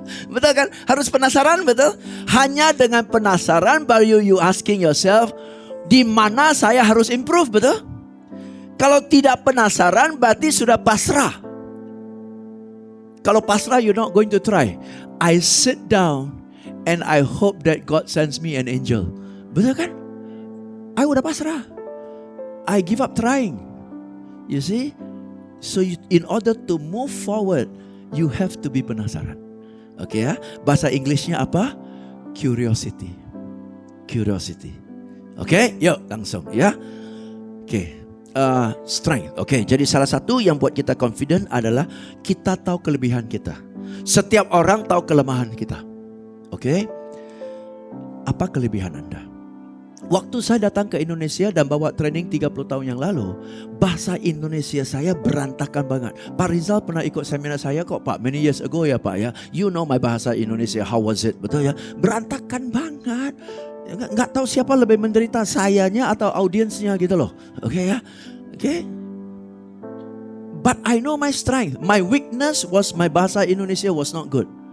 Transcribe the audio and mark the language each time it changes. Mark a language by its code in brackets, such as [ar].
[id] Betul kan? Harus penasaran, betul? Hanya dengan penasaran baru [en] you asking yourself, [id] di mana saya harus improve, betul? Kalau tidak penasaran berarti sudah pasrah. Kalau pasrah, [en] you're not going to try. I sit down and I hope that God sends me an angel. [id] Betul kan? [en] I [id] udah pasrah. [en] I give up trying. You see? So in order to move forward, you have to be penasaran. [id] Oke ya. Bahasa Inggrisnya apa? Curiosity. Curiosity. Oke, yuk langsung ya. Oke. Strength. Oke, jadi salah satu yang buat kita confident adalah kita tahu kelebihan kita. Setiap orang tahu kelemahan kita. Oke. Apa kelebihan Anda? Waktu saya datang ke Indonesia dan bawa training 30 tahun yang lalu, bahasa Indonesia saya berantakan banget. Pak Rizal pernah ikut seminar saya kok Pak, [en] many years ago [id] ya Pak ya. [en] You know my bahasa Indonesia, how was it? [id] Betul ya? Berantakan banget. Nggak tahu siapa lebih menderita, sayanya atau audiensnya gitu loh. Oke ya? Oke? [en] But I know my strength. My weakness was my bahasa Indonesia was not good.